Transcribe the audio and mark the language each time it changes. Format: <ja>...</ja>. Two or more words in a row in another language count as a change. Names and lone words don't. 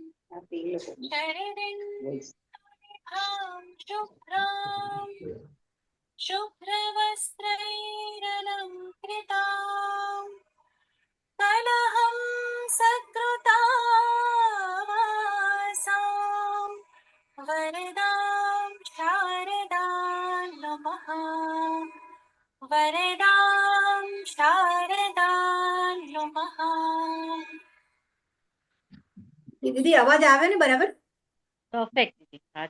<sa>शरदिन्भां शुभ्रां शुभ्रवस्त्रैरलङ्कृतां कलहं सकृतावासां वरदां शारदां नमः वरदां शारदां नमः.</sa> <gu>દીદી અવાજ આવે ને બરાબર? પરફેક્ટ દીદી. હા</gu>